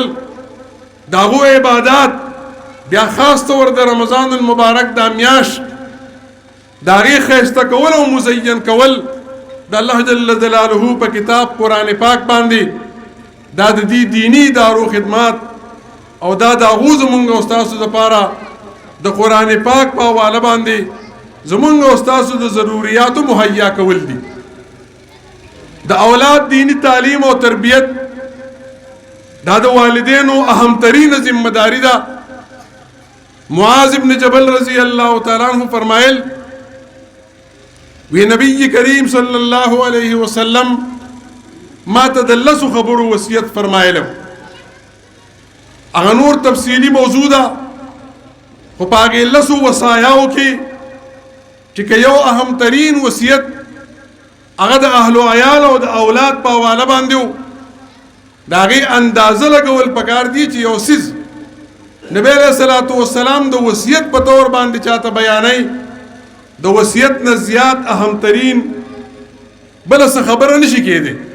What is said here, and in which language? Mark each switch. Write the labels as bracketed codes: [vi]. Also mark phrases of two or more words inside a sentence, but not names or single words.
[ps] د هغو عبادات بیا خاص طور د رمضان المبارک دا میاشت د هغې ښایسته کول او مزین کول د الله [ar] جل جلاله [ps] په کتاب قرآن پاک باندې دا د دې دینی ادارو خدمات او دا د هغو زمونږ استادو دپاره د قرآن پاک په حواله باندې زمونږ استادو د ضروریاتو مهیا کول دي. د اولاد دینی تعلیم او تربیت دا د والدینو اهمترین ذمہ داری ده. معاذ ابن جبل [ar] رضی اللہ تعالیٰ عنہ [ps] فرمائل وی نبی کریم [ar] صلی اللہ علیہ وسلم [ps] ما تدلس خبر وصیت فرمائلو. اغا نور تفصیلی موضوع ده خو په هغې لسو وصایاو کې چې که یو اهم ترین وصیت هغه د اهلو عیال او د اولاد په حواله باندې و د هغې اندازه لګول پکار دي چې یو څیز نبی [ar] علیہ الصلوۃ والسلام [ps] د وصیت په طور باندې چاته بیانوي د وصیت نه زیات اهم ترین بله څه خبره نشي کېدی.